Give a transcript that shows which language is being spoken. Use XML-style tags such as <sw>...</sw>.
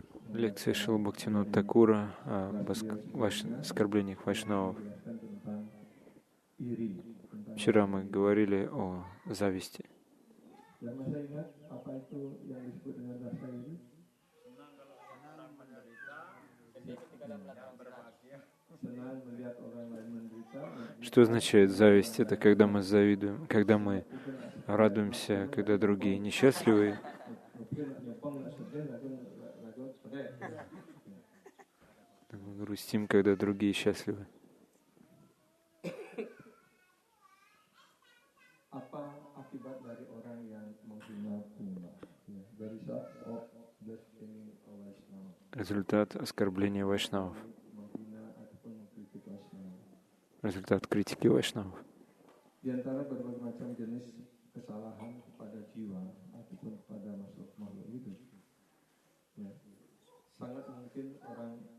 <ru>Лекция Шрила Бхактивинода Такура о оскорблениях вайшнавов.</ru> <id>tentang iri.</id> <ru>Вчера мы говорили о зависти.</ru> <id>Yang masih ingat apa itu yang disebut dengan rasa iri? Senang melihat orang lain menderita.</id> <ru>Что означает зависть? Это когда мы завидуем, когда мы радуемся, когда другие несчастливы. Мы грустим, когда другие счастливы.</ru> <id>Apa akibat dari orang yang menghina Tunggal?</id> <en>The result of blaspheming a Vaishnava.</en> <ru>Результат оскорбления вайшнавов.</ru> <id>Menghina ataupun mengkritik Vaishnava.</id> <ru>Результат критики вайшнавов.</ru> <id>Di antara berbagai macam jenis kesalahan kepada jiwa ataupun kepada makhluk hidup, ya, sangat mungkin orang</id>